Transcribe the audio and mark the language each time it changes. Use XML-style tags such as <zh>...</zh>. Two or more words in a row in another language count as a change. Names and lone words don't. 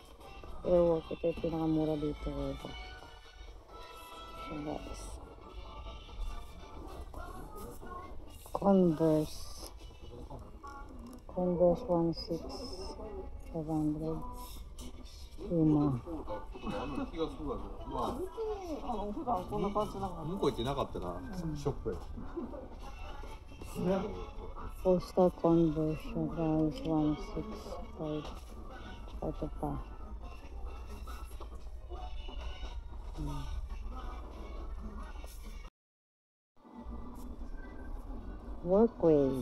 <tl>Ito yung pinakamura dito.</tl> <en>So, guys.</en> <tl>Converse 1,600. Yun na.</tl> <ja>気がするわけよ。まあ、普段こんな感じなの。向こう行ってなかったら、ショックや。</ja> <en>Postal conversion guys, 165.</en> <tl>Ito pa. Workway.</tl>